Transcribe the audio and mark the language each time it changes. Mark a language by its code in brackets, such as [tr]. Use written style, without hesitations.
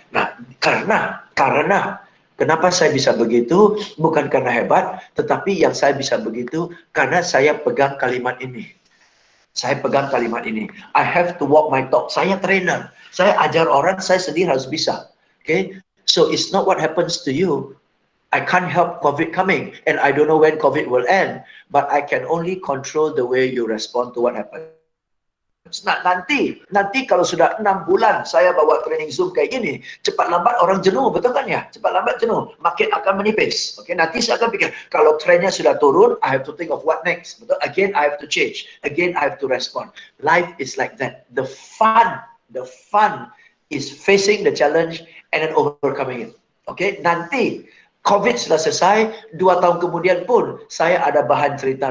[id] Nah, karena kenapa saya bisa begitu? Bukan karena hebat, tetapi yang saya bisa begitu karena saya pegang kalimat ini. [en] I have to walk my talk. [id] Saya trainer. Saya ajar orang, saya sendiri harus bisa. [en] Okay? So it's not what happens to you. I can't help COVID coming, and I don't know when COVID will end, but I can only control the way you respond to what happens. [id] Nah, nanti kalau sudah 6 bulan saya bawa training Zoom kayak gini, cepat lambat orang jenuh, betul kan ya? Cepat lambat jenuh, market akan menipis. Oke, nanti saya akan pikir, kalau trennya sudah turun, [en] I have to think of what next. [id] Betul? [en] Again, I have to change. Again, I have to respond. Life is like that. The fun is facing the challenge and then overcoming it. [id] Oke, nanti COVID sudah selesai, 2 tahun kemudian pun saya ada bahan cerita.